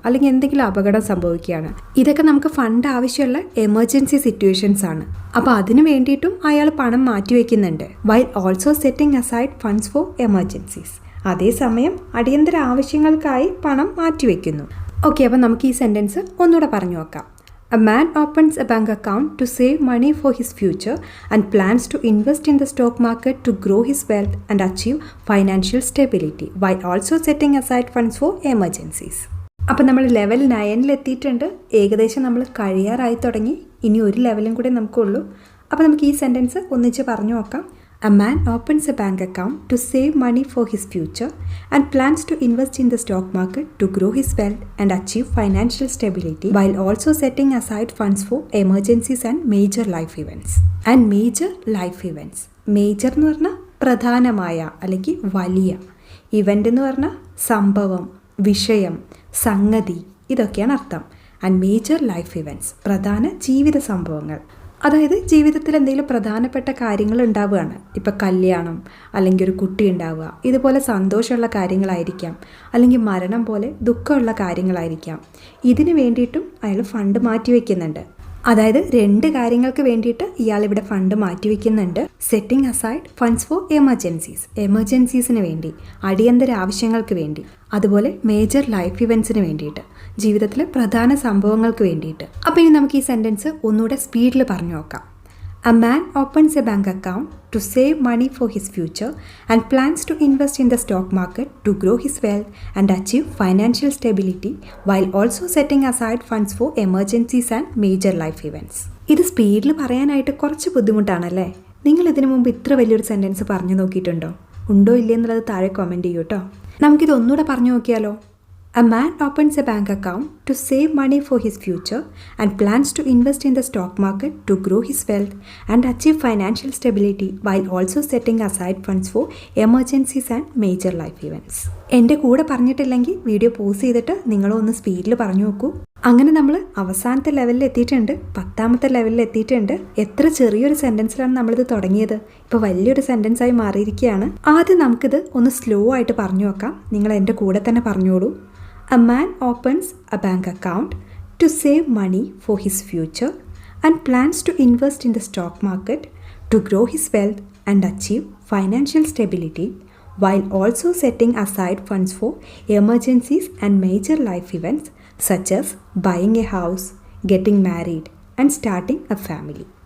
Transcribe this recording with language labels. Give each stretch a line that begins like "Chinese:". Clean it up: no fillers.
Malayalam: അല്ലെങ്കിൽ എന്തെങ്കിലും അപകടം സംഭവിക്കുകയാണ്. ഇതൊക്കെ നമുക്ക് ഫണ്ട് ആവശ്യമുള്ള എമർജൻസി സിറ്റുവേഷൻസ് ആണ്. അപ്പോൾ അതിന് വേണ്ടിയിട്ടും അയാൾ പണം മാറ്റിവെക്കുന്നുണ്ട്.
English: While also setting aside funds for emergencies.
Malayalam: അതേസമയം അടിയന്തര ആവശ്യങ്ങൾക്കായി പണം മാറ്റിവെക്കുന്നു. ഓക്കെ, അപ്പോൾ നമുക്ക് ഈ സെൻറ്റൻസ് ഒന്നുകൂടെ പറഞ്ഞു നോക്കാം.
English: A man opens a bank account to save money for his future and plans to invest in the stock market to grow his wealth and achieve financial stability while also setting aside funds for emergencies.
Malayalam: അപ്പോൾ നമ്മൾ level 9 എത്തിയിട്ടുണ്ട്. ഏകദേശം നമ്മൾ കഴിയാറായി തുടങ്ങി. ഇനി ഒരു ലെവലും കൂടെ നമുക്കുള്ളൂ. അപ്പോൾ നമുക്ക് ഈ സെൻറ്റൻസ് ഒന്നിച്ച് പറഞ്ഞു നോക്കാം.
English: A man opens a bank account to save money for his future and plans to invest in the stock market to grow his wealth and achieve financial stability while also setting aside funds for emergencies and major life events. And major life events.
Malayalam: Major എന്ന് പറഞ്ഞാൽ പ്രധാനമായ അല്ലെങ്കിൽ വലിയ. Event എന്ന് പറഞ്ഞാൽ സംഭവം, വിഷയം, സംഗതി, ഇതൊക്കെയാണ് അർത്ഥം.
English: and major life events,
Malayalam: പ്രധാന ജീവിത സംഭവങ്ങൾ. അതായത് ജീവിതത്തിൽ എന്തെങ്കിലും പ്രധാനപ്പെട്ട കാര്യങ്ങൾ ഉണ്ടാവുകയാണ്. ഇപ്പോൾ കല്യാണം, അല്ലെങ്കിൽ ഒരു കുട്ടി ഉണ്ടാവുക, ഇതുപോലെ സന്തോഷമുള്ള കാര്യങ്ങളായിരിക്കാം, അല്ലെങ്കിൽ മരണം പോലെ ദുഃഖമുള്ള കാര്യങ്ങളായിരിക്കാം. ഇതിന് വേണ്ടിയിട്ടും അയാൾ ഫണ്ട് മാറ്റി വയ്ക്കുന്നുണ്ട്. അതായത് 2 കാര്യങ്ങൾക്ക് വേണ്ടിയിട്ട് ഇയാളിവിടെ fund മാറ്റിവെക്കുന്നുണ്ട്.
English: setting aside funds for
Malayalam: എമർജൻസീസിന് വേണ്ടി, അടിയന്തര ആവശ്യങ്ങൾക്ക് വേണ്ടി, അതുപോലെ മേജർ ലൈഫ് ഇവൻറ്റ്സിന് വേണ്ടിയിട്ട്, ജീവിതത്തിലെ പ്രധാന സംഭവങ്ങൾക്ക് വേണ്ടിയിട്ട്. അപ്പോൾ ഇനി നമുക്ക് ഈ സെൻറ്റൻസ് ഒന്നുകൂടെ സ്പീഡിൽ പറഞ്ഞു നോക്കാം.
English: A man opens a bank account to save money for his future and plans to invest in the stock market to grow his wealth and achieve financial stability while also setting aside funds for emergencies and major life events.
Malayalam: ഇത് സ്പീഡിൽ പറയാനായിട്ട് കുറച്ച് ബുദ്ധിമുട്ടാണല്ലേ? നിങ്ങൾ ഇതിനു മുമ്പ് ഇത്ര വലിയൊരു sentence പറഞ്ഞു നോക്കിയിട്ടുണ്ടോ? ഉണ്ടോ ഇല്ലേ എന്നുള്ളത് താഴെ കമൻറ്റ് ചെയ്യൂ കേട്ടോ. നമുക്കിത് ഒന്നുകൂടെ പറഞ്ഞു നോക്കിയാലോ?
English: A man opens a bank account to save money for his future and plans to invest in the stock market to grow his wealth and achieve financial stability while also setting aside funds for emergencies and major life events.
Malayalam: എൻ്റെ കൂടെ പറഞ്ഞിട്ടില്ലെങ്കിൽ video pause ചെയ്തിട്ട് നിങ്ങളൊന്ന് സ്പീഡിൽ പറഞ്ഞു നോക്കൂ. അങ്ങനെ നമ്മൾ അവസാനത്തെ ലെവലിൽ എത്തിയിട്ടുണ്ട്, 10ാമത്തെ ലെവലിൽ എത്തിയിട്ടുണ്ട്. എത്ര ചെറിയൊരു സെൻറ്റൻസിലാണ് നമ്മളിത് തുടങ്ങിയത്, ഇപ്പോൾ വലിയൊരു സെൻറ്റൻസായി മാറിയിരിക്കുകയാണ്. ആദ്യം നമുക്കിത് ഒന്ന് സ്ലോ ആയിട്ട് പറഞ്ഞു നോക്കാം. നിങ്ങൾ എൻ്റെ കൂടെ തന്നെ പറഞ്ഞോളൂ.
English: A man opens a bank account to save money for his future and plans to invest in the stock market to grow his wealth and achieve financial stability while also setting aside funds for emergencies and major life events such as buying a house, getting married and starting a family.